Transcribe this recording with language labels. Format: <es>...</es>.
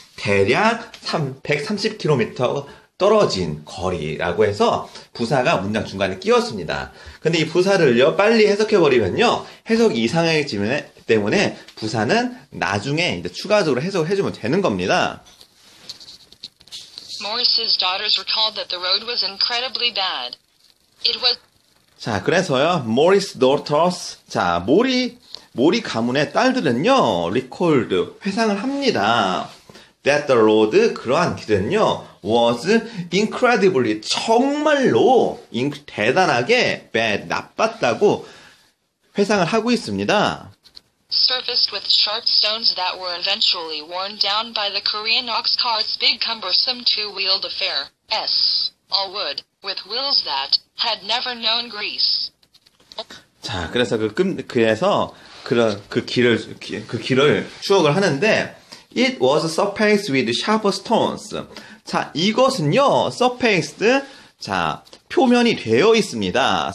<ko>대략 130km 떨어진 거리라고 해서 부사가 문장 중간에 끼웠습니다. 근데 이 부사를요, 빨리 해석해버리면요, 해석이 이상해지기 때문에 부사는 나중에 이제 추가적으로 해석을 해주면 되는 겁니다.</ko> <en>Morris's daughters recalled that the road was incredibly bad. It was</en> <ko>자, 그래서요,</ko> <en>Morris daughters.</en> <ko>자, 모리 가문의 딸들은요, recalled, 회상을 합니다.</ko> <en>That the road,</en> <ko>그러한 길은요,</ko> <en>was incredibly,</en> <ko>정말로, 대단하게 bad, 나빴다고 회상을 하고 있습니다.</ko> <en>surfaced with sharp stones that were eventually worn down by the Korean ox cart's big cumbersome two-wheeled affair. All wood, with wheels that had never known grease.</en> <ko>자, 그래서 그 길을 추억을 하는데,</ko> <en>it was surfaced with sharp stones.</en> <ko>자, 이것은요, surfaced, 자, 표면이 되어 있습니다.</ko>